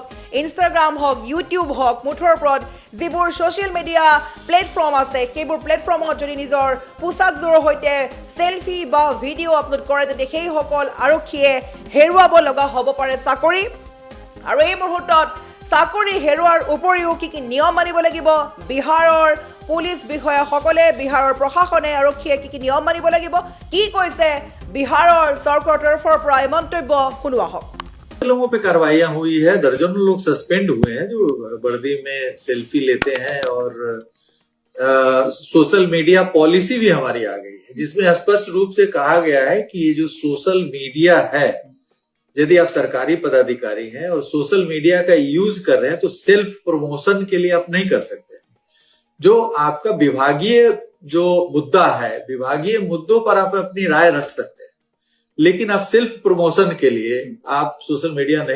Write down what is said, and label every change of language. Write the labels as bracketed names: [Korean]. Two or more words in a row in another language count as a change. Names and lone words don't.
[Assamese] ইনষ্টাগ্ৰাম হওক ইউটিউব হওক মুঠৰ ওপৰত যিবোৰ [English] social media platform [Assamese] আছে সেইবোৰ প্লেটফৰ্মত যদি নিজৰ পোচাকযোৰৰ সৈতে সেলফি বা ভিডিঅ' আপলোড কৰে তেতিয়া সেইসকল আৰক্ষীয়ে হেৰুৱাব লগা হ'ব পাৰে চাকৰি আৰু এই মুহূৰ্তত চাকৰি হেৰুৱাৰ উপৰিও কি নিয়ম মানিব লাগিব বিহাৰৰ পুলিচ বিষয়াসকলে বিহাৰৰ প্ৰশাসনে আৰক্ষীয়ে কি নিয়ম মানিব লাগিব কি কৈছে বিহাৰৰ চৰকাৰৰ তৰফৰ পৰা এই মন্তব্য শুনো আহক [Hindi] लोगों पे कार्रवाइयां हुई है दर्जनों लोग सस्पेंड हुए हैं जो वर्दी में सेल्फी लेते हैं और [English] social media policy [Hindi] भी हमारी आ गई है जिसमें स्पष्ट रूप से कहा गया है कि ये जो [English] social media [Hindi] है यदि आप सरकारी पदाधिकारी हैं और [English] social media [Hindi] का यूज कर रहे हैं तो [English] self promotion [Hindi] के लिए आप नहीं कर सकते जो आपका विभागीय जो मुद्दा है विभागीय मुद्दों पर आप अपनी राय रख सकते हैं लेकिन आप [English] self promotion [Hindi] के लिए आप [English] social media [Hindi] नहीं